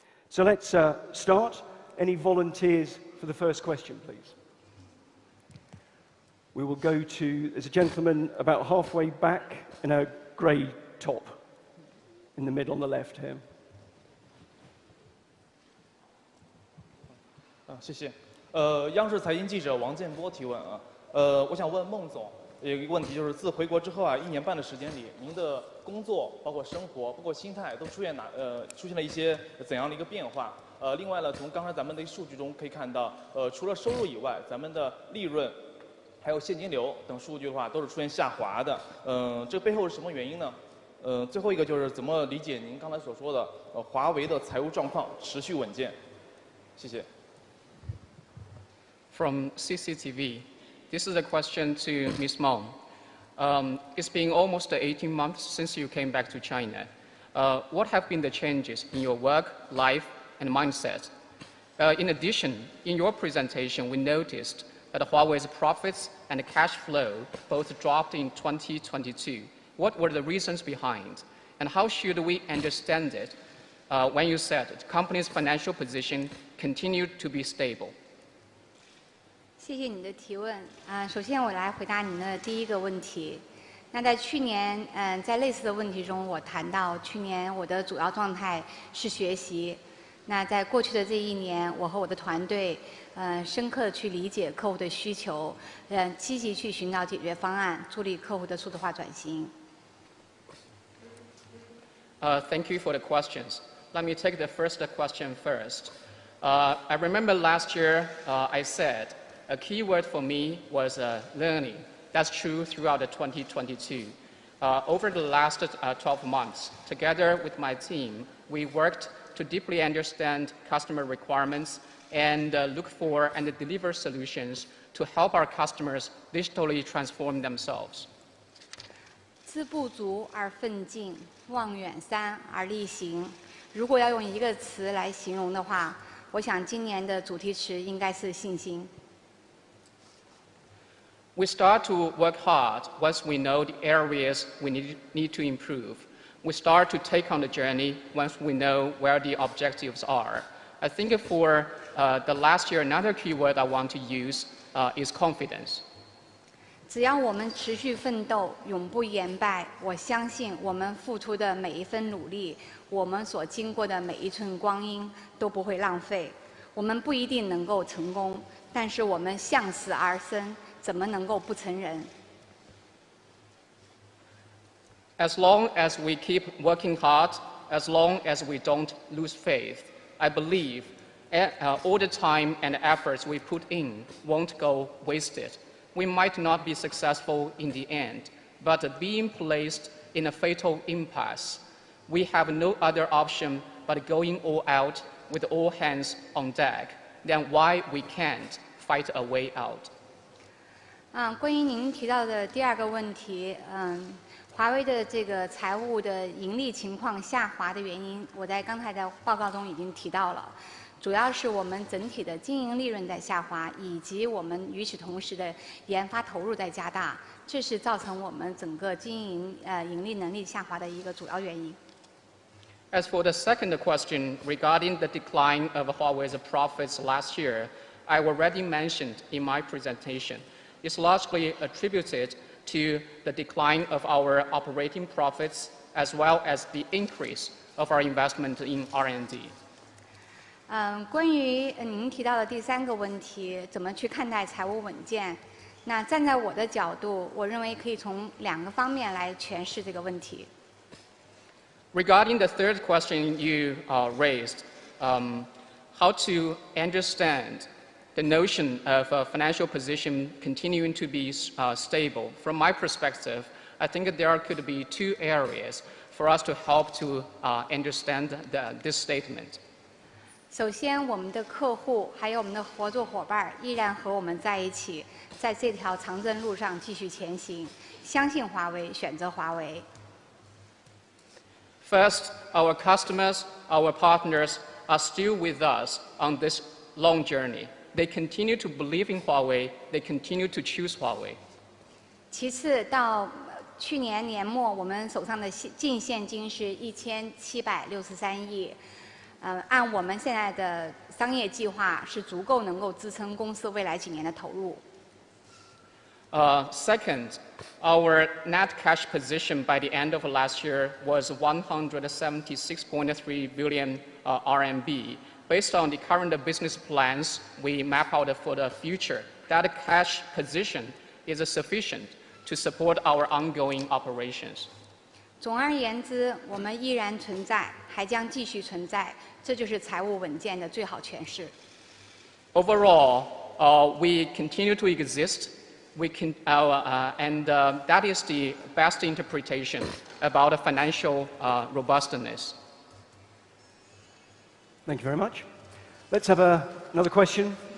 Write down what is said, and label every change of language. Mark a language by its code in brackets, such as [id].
[en] So let's start. Any volunteers for the first question, please? We will go to, there's a gentleman about halfway back in a grey top, in the middle on the left here. [zh] 谢谢。央视财经记者王建波提问啊，我想问孟总，有一个问题就是，自回国之后啊，1年半的时间里，您的工作、包括生活、包括心态，都出现了一些怎样的一个变化？另外呢，从刚才咱们的数据中可以看到，除了收入以外，咱们的利润，还有现金流等数据的话，都是出现下滑的。这背后是什么原因呢？最后一个就是怎么理解您刚才所说的，华为的财务状况持续稳健？谢谢。 [en] From CCTV, this is a question to Ms. Meng. It's been almost 18 months since you came back to China. What have been the changes in your work, life, and mindset? In addition, in your presentation, we noticed that Huawei's profits and cash flow both dropped in 2022. What were the reasons behind? And how should we understand it when you said the company's financial position continued to be stable? [zh] 谢谢你的提问首先我来回答您的第一个问题。那在去年，在类似的问题中，我谈到去年我的主要状态是学习。那在过去的这1年，我和我的团队，深刻地去理解客户的需求，积极去寻找解决方案，助力客户的数字化转型。 [en] Thank you for the questions. Let me take the first question first. I remember last year I said. A key word for me was learning. That's true throughout 2022. Over the last 12 months, together with my team, we worked to deeply understand customer requirements and look for and deliver solutions to help our customers digitally transform themselves. [zh] 知不足而奋进，望远山而力行。如果要用一个词来形容的话，我想今年的主题词应该是信心。 [en] We start to work hard once we know the areas we need to improve. We start to take on the journey once we know where the objectives are. I think for the last year, another keyword I want to use is confidence. [zh] 只要我们持续奋斗，永不言败，我相信我们付出的每一分努力，我们所经过的每一寸光阴都不会浪费。我们不一定能够成功，但是我们向死而生，怎么能够不成仁？ [en] As long as we keep working hard, as long as we don't lose faith, I believe all the time and efforts we put in won't go wasted. We might not be successful in the end, but being placed in a fatal impasse, we have no other option but going all out with all hands on deck. Then why we can't fight a way out? [zh] 关于您提到的第二个问题，华为的这个财务的盈利情况下滑的原因，我在刚才的报告中已经提到了。主要是我们整体的经营利润在下滑，以及我们与此同时的研发投入在加大，这是造成我们整个经营盈利能力下滑的一个主要原因。 [en] As for the second question regarding the decline of Huawei's profits last year, I already mentioned in my presentation. It's largely attributed to the decline of our operating profits as well as the increase of our investment in R&D. [zh] 关于您提到的第三个问题，怎么去看待财务稳健？那站在我的角度，我认为可以从两个方面来诠释这个问题。 [en] Regarding the third question you raised, how to understand the notion of a financial position continuing to be stable? From my perspective, I think there could be two areas for us to help to understand this statement. [zh] 首先，我们的客户还有我们的合作伙伴依然和我们在一起，在这条长征路上继续前行，相信华为，选择华为。 [en] First, our customers, our partners are still with us on this long journey. They continue to believe in Huawei. They continue to choose Huawei. [zh] 其次，到去年年末，我们手上的净现金是1763亿。按我们现在的商业计划是足够能够支撑公司未来几年的投入。 [en] Second, our net cash position by the end of last year was 176.3 billion RMB. Based on the current business plans we map out for the future, that cash position is sufficient to support our ongoing operations. [zh] 总而言之，我们依然存在，还将继续存在，这就是财务稳健的最好诠释。 [en] Overall, we continue to exist. And that is the best interpretation about financial robustness. Thank you very much. Let's have another question.